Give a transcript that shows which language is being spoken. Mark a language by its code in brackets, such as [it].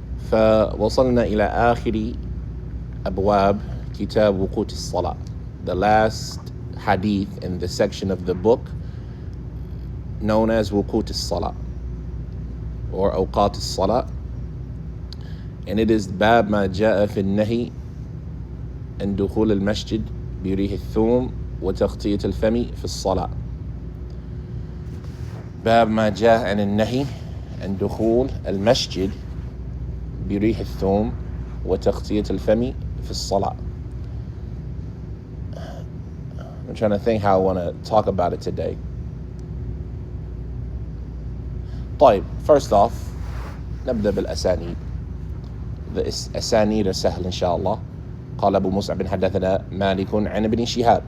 [ar] فوصلنا إلى آخر أبواب كتاب وقوت الصلاة, [en] the last hadith in the section of the book known as [ar] وقوت الصلاة or أوقات الصلاة, and it is باب ما جاء في النهي عن دخول المسجد بريح الثوم وتغطية الفم في الصلاة. باب ما جاء عن النهي عن دخول المسجد بريح الثوم وتغطية الفم في الصلاة. [en] I'm trying to think how I want to talk about it today. [ar] طيب, [en] first off [ar] نبدأ بالأسانيد. الأسانيد سهل إن شاء الله. قال أبو مصعب حدثنا مالك عن ابن شهاب.